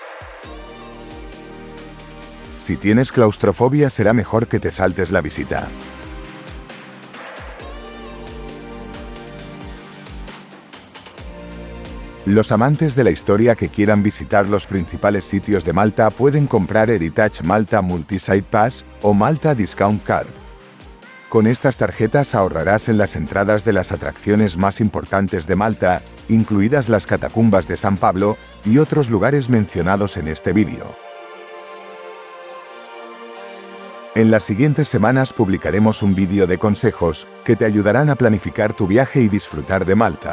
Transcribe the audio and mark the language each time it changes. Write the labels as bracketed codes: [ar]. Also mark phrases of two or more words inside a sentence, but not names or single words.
[es] Si tienes claustrofobia, será mejor que te saltes la visita. Los amantes de la historia que quieran visitar los principales sitios de Malta pueden comprar Heritage Malta Multi-Site Pass o Malta Discount Card. Con estas tarjetas ahorrarás en las entradas de las atracciones más importantes de Malta, incluidas las catacumbas de San Pablo y otros lugares mencionados en este vídeo. En las siguientes semanas publicaremos un vídeo de consejos que te ayudarán a planificar tu viaje y disfrutar de Malta.